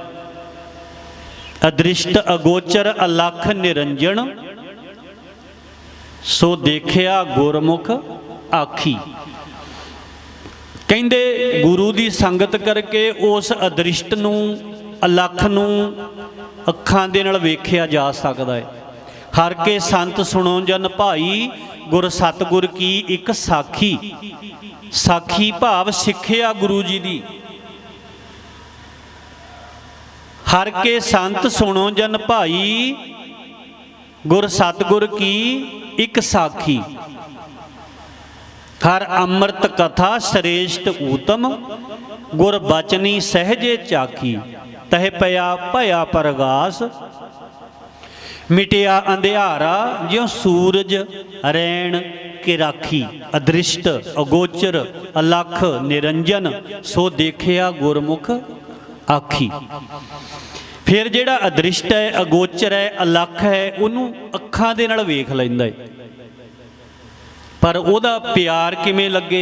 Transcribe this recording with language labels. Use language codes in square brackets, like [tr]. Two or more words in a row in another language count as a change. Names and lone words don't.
[pa] ਅਦ੍ਰਿਸ਼ਟ ਅਗੋਚਰ ਅਲਖ ਨਿਰੰਜਨ, ਸੋ ਦੇਖਿਆ ਗੁਰਮੁਖ ਆਖੀ। ਕਹਿਤੇ ਗੁਰੂ ਕੀ ਸੰਗਤ ਕਰਕੇ ਉਸ ਅਦ੍ਰਿਸ਼ਟ ਨੂੰ ਅਲਖ ਨੂੰ ਅੱਖਾਂ ਦੇ ਨਾਲ ਵੇਖਿਆ ਜਾ ਸਕਤਾ ਹੈ। ਹਰ ਕੇ ਸੰਤ ਸੁਣੋ ਜਨ ਭਾਈ, ਗੁਰ ਸਤਿਗੁਰ ਕੀ ਏਕ ਸਾਖੀ। ਸਾਖੀ ਭਾਵ ਸਿੱਖਿਆ ਗੁਰੂ ਜੀ ਦੀ। ਹਰ ਕੇ ਸੰਤ ਸੁਣੋ ਜਨ ਭਾਈ, ਗੁਰ ਸਤਿਗੁਰ ਕੀ ਏਕ ਸਾਖੀ। ਹਰ ਅੰਮ੍ਰਿਤ ਕਥਾ ਸ੍ਰੇਸ਼ਟ ਊਤਮ, ਗੁਰ ਬਚਨੀ ਸਹਜੇ ਚਾਖੀ। ਤਹ ਪਇਆ ਭਇਆ ਪਰਗਾਸ, ਮਿਟਿਆ ਅੰਧਿਆਰਾ ਜਿਉਂ ਸੂਰਜ ਰੈਣ ਕੇ ਰਾਖੀ। ਅਦ੍ਰਿਸ਼ਟ ਅਗੋਚਰ ਅਲਖ ਨਿਰੰਜਨ, ਸੋ ਦੇਖਿਆ ਗੁਰਮੁਖ ਆਖੀ। ਫਿਰ ਜਿਹੜਾ ਅਦ੍ਰਿਸ਼ਟ ਹੈ, ਅਗੋਚਰ ਹੈ, ਅਲਖ ਹੈ, ਉਨ੍ਹੋਂ ਅੱਖਾਂ ਦੇ ਨਾਲ ਵੇਖ ਲੈਂਦਾ ਹੈ, ਪਰ ਉਹਦਾ ਪਿਆਰ ਕਿਵੇਂ ਲੱਗੇ?